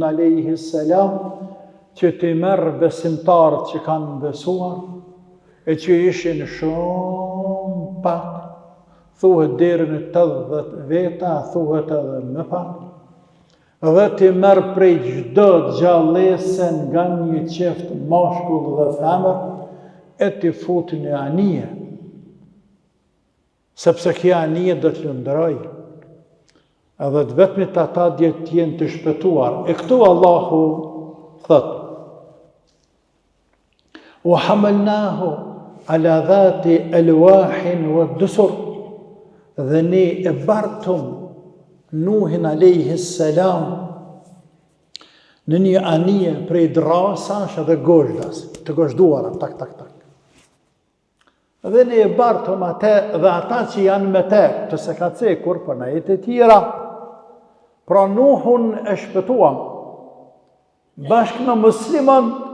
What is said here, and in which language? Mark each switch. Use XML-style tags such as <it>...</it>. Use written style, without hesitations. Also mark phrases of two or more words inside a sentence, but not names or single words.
<ar>عليه السلام</ar> <sq>që të merr besimtarët që kanë besuar e që ishin shumë pak, thuhet deri në 80 veta, thuhet edhe më pak, dhe ti merr prej çdo gjallëse nga një qeft mashkull dhe femër, e ti fut në anije, sepse kjo anije do të lëndëroj, edhe të vetmit ata dje t'jenë të shpëtuar. E këtu Allahu thot:</sq> <ar>"وحملناه على ذات ألواح ودسر",</ar> <sq>dhe ne e bartëm Nuhin</sq> <ar>عليه السلام</ar> <sq>në një anije prej drasash dhe gozhdas, të gozhduara, tak. Dhe ne e bartëm atë dhe ata që janë me te, të se ka cekur për në jetë tjera, pra Nuhun e shpëtuam, bashkë me musliman,</sq>